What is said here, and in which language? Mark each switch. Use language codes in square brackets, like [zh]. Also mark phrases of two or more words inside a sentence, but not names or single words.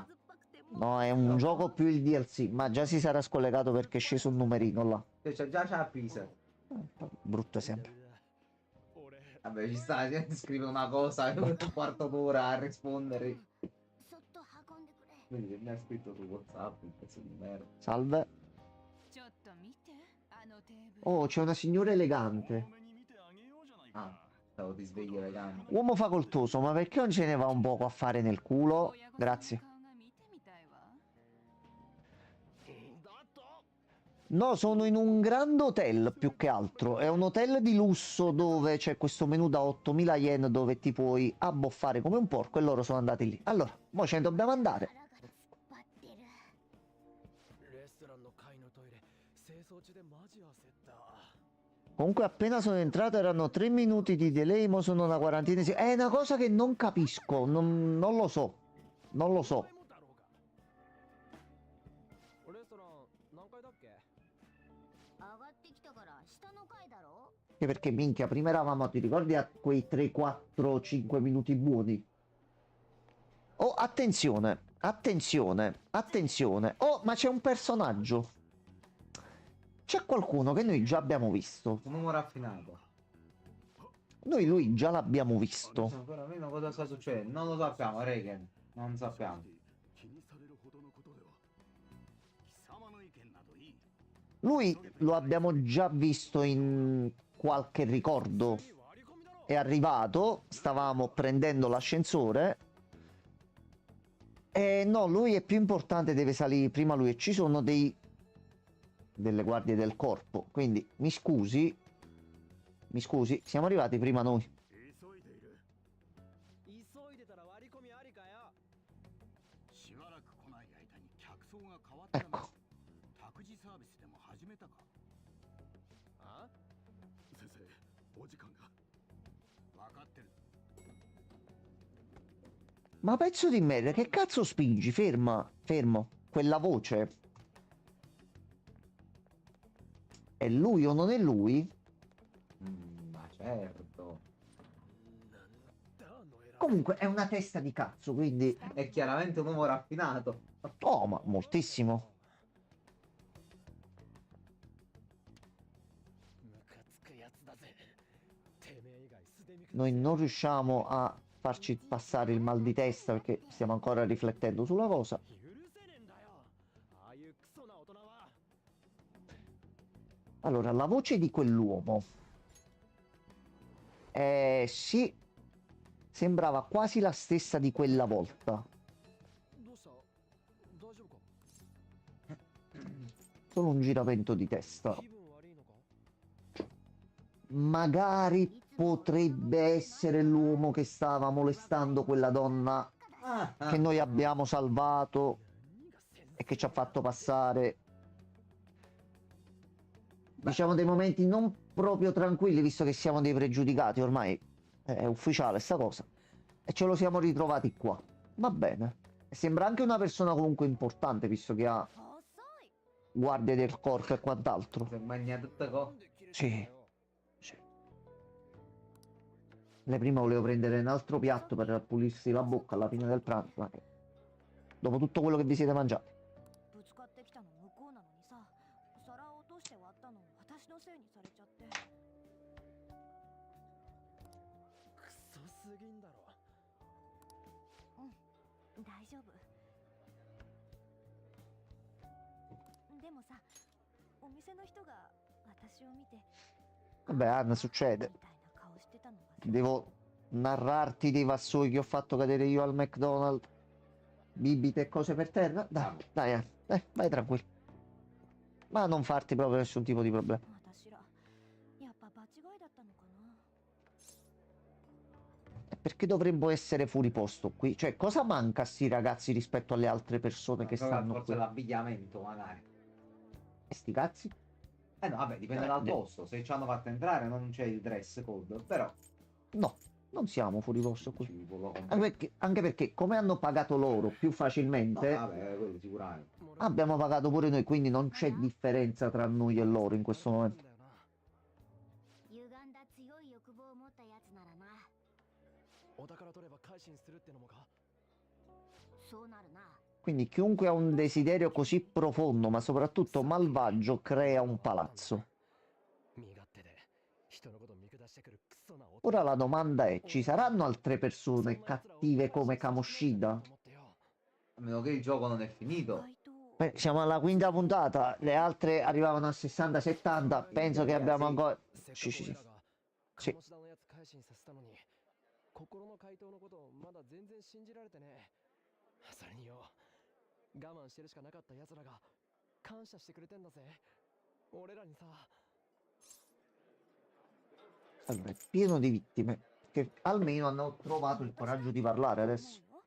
[it] No, è un gioco più il DLC, ma già si sarà scollegato perché è sceso un numerino là. Già c'ha Pisa. Brutto sempre. Vabbè, ci sta, scrive una cosa, un quarto d'ora a rispondere. Vedi che mi ha scritto su WhatsApp, un pezzo di merda. Salve. [ja] ちょっと見てあのテーブル [it] Oh, c'è una signora elegante. [ja] 多めに見てあげようじゃないか。 [it] Ah, stavo ti svegli elegante. Uomo facoltoso, ma perché non ce ne va un poco a fare nel culo? [ja] 親御さんの [it] Grazie. [ja] 顔が見てみたいわ [it] No, sono in un grande hotel più che altro. È un hotel di lusso dove c'è questo menù da 8000 yen dove ti puoi abboffare come un porco e loro sono andati lì. Allora, mo ce ne dobbiamo andare. [ja] 腹が突っ張ってる。レストランの階のトイレ清掃中でマジ焦った。 [it] Comunque appena sono entrato erano 3 minuti di delay, mo sono una quarantina. È una cosa che non capisco, non lo so. Non lo so. [ja] レストラン何階だっけ？上がってきたから下の階だろ。 [it] Che perché minchia, prima eravamo, ti ricordi, a quei 3, 4, 5 minuti buoni? Oh, attenzione, attenzione, attenzione. Oh, ma c'è un personaggio. C'è qualcuno che noi già abbiamo visto. Un uomo raffinato. Noi lui già l'abbiamo visto. No, però almeno cosa sta succedendo? Non lo sappiamo, Reiken. Non sappiamo. [ja] 気にされるほどのことでは。貴様の意見などいい。 [it] Lui lo abbiamo già visto in qualche ricordo. È arrivato, stavamo prendendo l'ascensore. E no, lui è più importante, deve salire prima lui. E ci sono delle guardie del corpo. Quindi mi scusi, siamo arrivati prima noi. [ja] 急いでいる。急いでたら割り込みありかよ。しばらく来ない間に客層が変わったな。 [it] Ecco. [ja] 託児サービスでも始めたか。あ？先生、お時間が。分かってる。 [it] Ma pezzo di merda, che cazzo spingi? Ferma, fermo. Quella voce. È lui o non è lui? Ma certo. Comunque è una testa di cazzo, quindi... È chiaramente un uomo raffinato. Oh, ma moltissimo. [ja] ムカつくやつだぜ。てめえ以外素で見下 [it] Noi non riusciamo a farci passare il mal di testa perché stiamo ancora riflettendo sulla cosa. [ja] 許せねえんだよ。ああいうクソな大人は。 [it] Allora, la voce di quell'uomo. Sì, sembrava quasi la stessa di quella volta. [ja] どうした？大丈夫か？ [it] Solo un giramento di testa. [ja] 気分悪いのか？ [it] Magari potrebbe essere l'uomo che stava molestando quella donna che noi abbiamo salvato [ja] 何がセン [it] e che ci ha fatto passare, diciamo, dei momenti non proprio tranquilli, visto che siamo dei pregiudicati, ormai è ufficiale sta cosa, e ce lo siamo ritrovati qua. Va bene. E sembra anche una persona comunque importante, visto che ha [ja] 細い。 [it] guardie del corpo e quant'altro. Si è mangiato tutte cose. [ja] なんで切れてんだ [it] Sì. [ja] よ。 [it] Sì. Lei prima volevo prendere un altro piatto per pulirsi la bocca alla fine del pranzo, ma dopo tutto quello che vi siete mangiati. [ja] ぶつかってきたの向こうなのにさ、皿を落として割ったの私のせいにされちゃって。クソすぎんだろ。大丈夫。でもさ、お店の人が私を見て、 [it] Vabbè, Anna, succede. [ja] みたいな顔してたのがさ。 [it] Devo narrarti dei vassoi che ho fatto cadere io al McDonald's, bibite e cose per terra? Dai, dai, vai tranquillo. Ma non farti proprio nessun tipo di problema. [ja] 私ら、やっぱ場違いだったのかな。 [it] Perché dovremmo essere fuori posto qui? Cioè, cosa manca a sti ragazzi rispetto alle altre persone che stanno Forse qui? l'abbigliamento, magari. E sti cazzi? Eh no, vabbè, dipende dal posto. Se ci hanno fatto entrare non c'è il [en] dress code, [it] però... No, non siamo fuori posto qui. Ci può Anche perché come hanno pagato loro più facilmente, vabbè, quello sicuramente. abbiamo pagato pure noi, quindi non c'è differenza tra noi e loro in questo momento. [ja] 歪んだ強い欲望を持ったやつならな。お宝取れば改心するってのもか？そうなるな。 [it] Quindi chiunque ha un desiderio così profondo, ma soprattutto malvagio, crea un palazzo. [ja] 身勝手で人のこと見下してくるクソな大人。 [it] Ora la domanda è, ci saranno altre persone cattive come Kamoshida? A meno che il gioco non è finito. Siamo alla quinta puntata, le altre arrivavano a 60-70, penso che abbiamo ancora... [ja] せっか [it] Sì, [ja] く [it] sì, [ja] 俺 [it] sì. [ja] らが [it] Sì. [ja] 鴨志田のやつ改心させたのに心の怪盗のことをまだ全然信じられてね。それによ、我慢してるしかなかった奴らが感謝してくれてんだぜ。俺らにさ。 [it] Allora, è pieno di vittime, che almeno hanno trovato il coraggio di parlare adesso.